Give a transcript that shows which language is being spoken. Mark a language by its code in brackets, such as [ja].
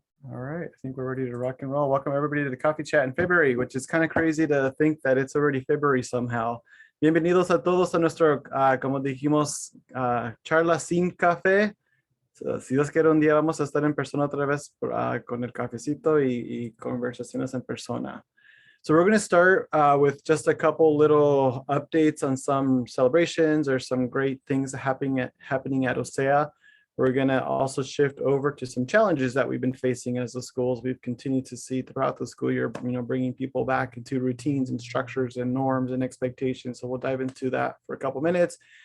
[en] All right, I think we're ready to rock and roll. Welcome everybody to the coffee chat in February, which is kind of crazy to think that it's already February somehow. [es] Bienvenidos a todos a nuestro, como dijimos, charla sin café. So, si Dios quiere, un día vamos a estar en persona otra vez con el cafecito y conversaciones en persona. [en] So we're going to start with just a couple little updates on some celebrations or some great things happening at OCEA. We're going to also shift over to some challenges that we've been facing as the schools. We've continued to see throughout the school year, bringing people back into routines and structures and norms and expectations. So we'll dive into that for a couple minutes.